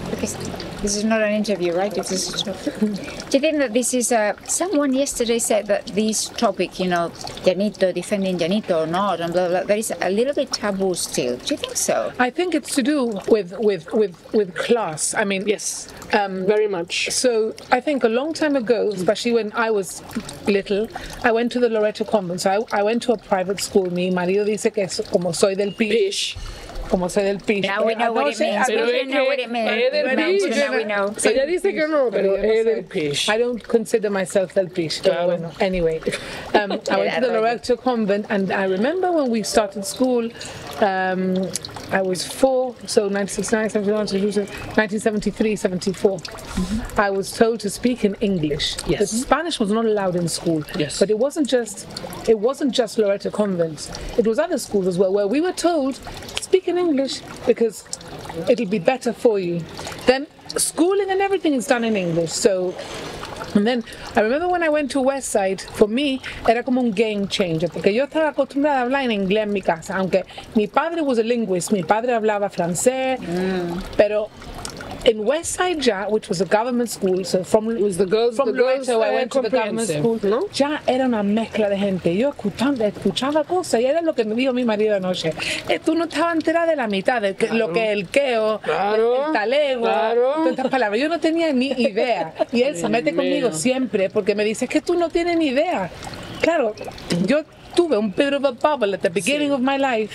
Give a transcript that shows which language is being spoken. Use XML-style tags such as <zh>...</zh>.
<en>Because this is not an interview, right? This is a talk. Do you think that this is someone yesterday said that this topic, you know, Llanito, defending Llanito or not, and blah, blah, there is a little bit taboo still. Do you think so? I think it's to do with class. I mean, Yes. Very much. So I think a long time ago, especially when I was little, I went to the Loreto Convent. So I went to a private school.</en> <es>Mi marido dice que es como soy del Pish. Como soy del Pish.</es> <en>Now we know what it means.</en> <es>Pero</es> <en>We</en> <es>es</es> <en>know what</en> <es>que</es> <en>it means.</en> <es>es del Pish.</es> <en>Now we know.</en> <es>Ella dice que no, pero es del Pish.</es> <en>I don't consider myself del Pish.</en> <es>Pero bueno,</es> <en>anyway, I went to the Loreto Convent, and I remember when we started school, I was 4, so 1969, 71, 1973, 74. I was told to speak in English. Yes. The Spanish was not allowed in school. Yes. But it wasn't just Loreto Convent. It was other schools as well, where we were told, speak in English because it'll be better for you. Then schooling and everything is done in English. So, and then I remember when I went to Westside, for me</en> <es>era como un</es> <en>game changer,</en> <es>porque yo estaba acostumbrada a hablar en inglés en mi casa, aunque mi padre</es> <en>was a linguist,</en> <es>mi padre hablaba francés, pero in Westside ya,</es> <en>which was a government school, so from It was the girls, Loreto I went to the government school,</en> <es>¿no? ya era una mezcla de gente. Yo escuchaba cosas y era lo que me dijo mi marido anoche. Tú no estabas enterada de la mitad de lo que es el queo, el talego, todas estas palabras. Yo no tenía ni idea. Y él se mete conmigo siempre porque me dice, es que tú no tienes ni idea. Claro, yo tuve un</es> <en>bit of a bubble at the beginning of my life.</en>